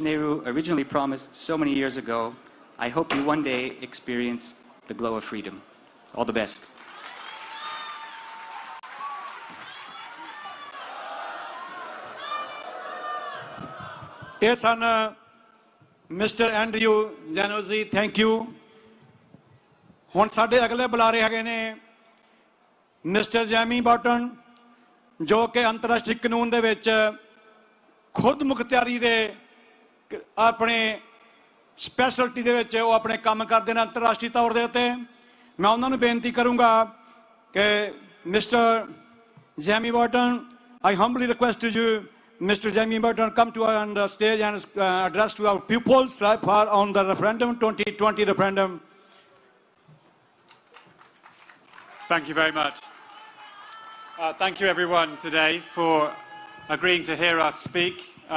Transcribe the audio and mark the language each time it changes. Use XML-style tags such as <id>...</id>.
<en>Nehru originally promised so many years ago, I hope you one day experience the glow of freedom. All the best. Yes, Mr. Andrew Januzzi, thank you.</en> <pa>ਹੁਣ ਸਾਡੇ ਅਗਲੇ ਬੁਲਾਰੇ ਹੈਗੇ ਨੇ mister Jamie ਬਾਟਨ, ਜੋ ਕਿ ਅੰਤਰਰਾਸ਼ਟਰੀ ਕਾਨੂੰਨ ਦੇ ਵਿੱਚ ਖੁਦ ਮੁਖਤਿਆਰੀ ਦੇ ਆਪਣੇ ਸਪੈਸ਼ਲਿਟੀ ਦੇ ਵਿੱਚ ਉਹ ਆਪਣੇ ਕੰਮ ਕਰਦੇ ਨੇ ਅੰਤਰਰਾਸ਼ਟਰੀ ਤੌਰ ਦੇ ਉੱਤੇ। ਮੈਂ ਉਹਨਾਂ ਨੂੰ ਬੇਨਤੀ ਕਰੂੰਗਾ ਕਿ mister Jamie ਬਾਟਨ,</pa> <en>I humbly request you, Mr. Jamie Burton, come to on the stage and address to our pupils on the referendum, 2020 referendum. Thank you very much. Thank you everyone today for agreeing to hear us speak.</en>